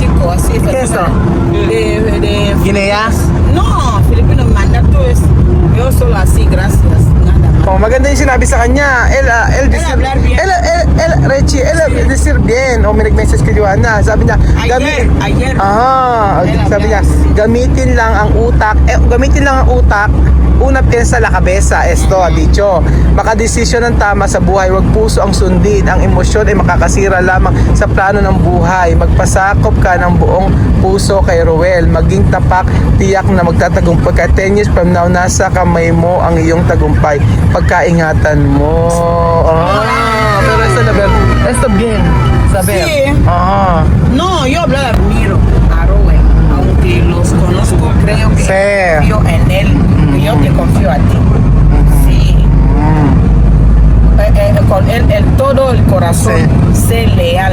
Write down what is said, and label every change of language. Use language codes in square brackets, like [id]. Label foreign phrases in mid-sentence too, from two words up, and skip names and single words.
[es] así. ¿Qué es esto? De Guinea? No, Filipino mandato es. Yo solo así, gracias. Nada más. [tl] Oh, maganda yung sinabi sa kanya. [es] El hablar bien. Richie, decir bien. [tl] O may nag-message kay Joanna. Sabi niya, [es] Ayer. [tl] sabi niya, gamitin lang ang utak. Gamitin lang ang utak. Una piensa la cabeza. Esto, ha dicho. Makadesisyon ng tama sa buhay. Huwag puso ang sundin. Ang emosyon ay makakasira lamang sa plano ng buhay. Magpasakop ka ng buong puso kay Ruel. Maging tapak, tiyak na magtatagumpay ka. [en] 10 years from now, [tl] nasa kamay mo ang iyong tagumpay. Pagkaingatan mo. [es] Pero esto bien. Saber. Sí. Ajá. No, yo admiro a Rubén, aunque los conozco, creo que Sí. confío en él, y yo te confío a ti. Sí. Con él, todo el corazón, sé leal.